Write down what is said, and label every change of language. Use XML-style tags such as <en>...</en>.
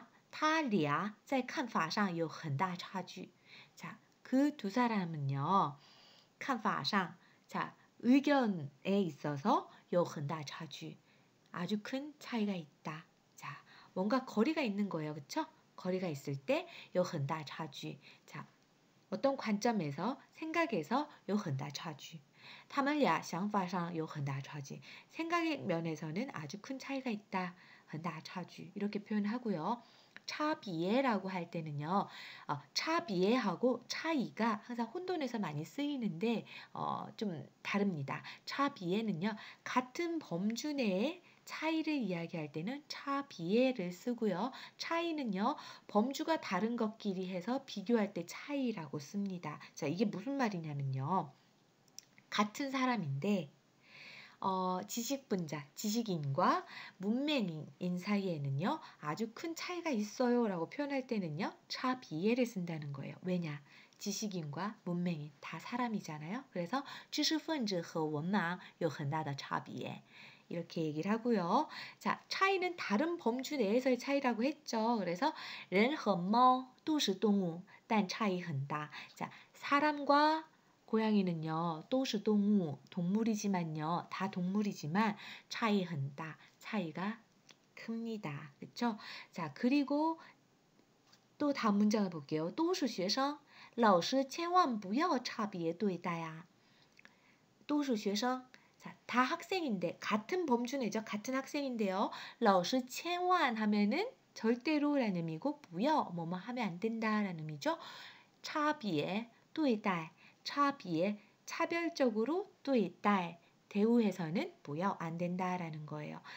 <zh>他们俩在看法上有很大差距.</zh> <ko>자, 그 두 사람은요,</ko> <zh>看法上,</zh> <ko>자, 의견에 있어서</ko> <zh>有很大差距.</zh> <ko>아주 큰 차이가 있다. 자, 뭔가 거리가 있는 거예요. 그쵸? 거리가 있을 때</ko> <zh>有很大差距.</zh> <ko>자, 어떤 관점에서, 생각에서 有很大差距.</ko> <zh>他们俩想法上有很大差距.</zh> <ko>생각의 면에서는 아주 큰 차이가 있다.</ko> <zh>很大差距.</zh> <ko>이렇게 표현하고요. 차비에라고 할 때는요, 차비에하고 차이가 항상 혼돈해서 많이 쓰이는데 좀 다릅니다. 차비에는요, 같은 범주 내의 차이를 이야기할 때는 차비에를 쓰고요. 차이는요, 범주가 다른 것끼리 해서 비교할 때 차이라고 씁니다. 자, 이게 무슨 말이냐면요, 같은 사람인데 지식분자, 지식인과 문맹인 사이에는요, 아주 큰 차이가 있어요 라고 표현할 때는요, 차비에를 쓴다는 거예요. 왜냐? 지식인과 문맹인 다 사람이잖아요.</ko> <zh>그래서 知识分子和文盲有很大的差别.</zh> <ko>이렇게 얘기를 하고요. 자, 차이는 다른 범주 내에서의 차이라고 했죠.</ko> <zh>그래서 人和猫都是动物但差异很大.</zh> <ko>자, 사람과 고양이는요,</ko> <zh>都是动物,</zh> <ko>동물이지만요, 다 동물이지만 차이 很大, 차이가 큽니다. 그렇죠? 자, 그리고 또 다음 문장을 볼게요.</ko> <zh>都是学生,老师千万不要差别对待啊. 都是学生,</zh> <ko>자, 다 학생인데 같은 범주 내죠. 같은 학생인데요.</ko> <zh>老师千万</zh> <ko>하면은 절대로라는 의미고 不要 뭐뭐 하면 안 된다라는 의미죠.</ko> <zh>差别对待,</zh> <ko>차비에 차별적으로 对待 대우해서는 不要 안 된다라는 거예요.</ko>